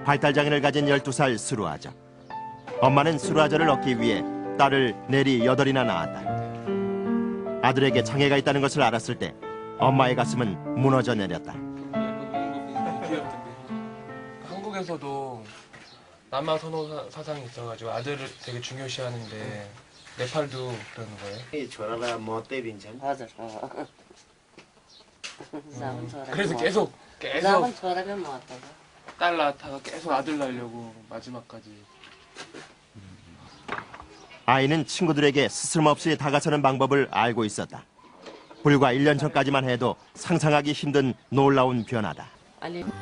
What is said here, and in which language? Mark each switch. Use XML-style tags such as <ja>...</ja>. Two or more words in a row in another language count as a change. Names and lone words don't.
<ko>발달장애를 가진 12살 수루아저. 엄마는 수루아저를 얻기 위해 딸을 내리 8이나 낳았다. 아들에게 장애가 있다는 것을 알았을 때 엄마의 가슴은 무너져 내렸다. 한국에서도 남아 선호 사상이 있어가지고 아들을 되게 중요시하는데 네팔도 그러는 거예요?</ko> <ne>छोरालाई महत्त्वै दिन्छन्. हजुर जावन छोरा</ne> <ko>그래서 계속</ko> <ne>जावन छोराकै महत्त्व छ.</ne> <ko>딸 낳다가 계속 아들 낳으려고 마지막까지. 아이는 친구들에게 스스럼없이 다가서는 방법을 알고 있었다. 불과 1년 전까지만 해도 상상하기 힘든 놀라운 변화다.</ko> <ne>अलि</ne>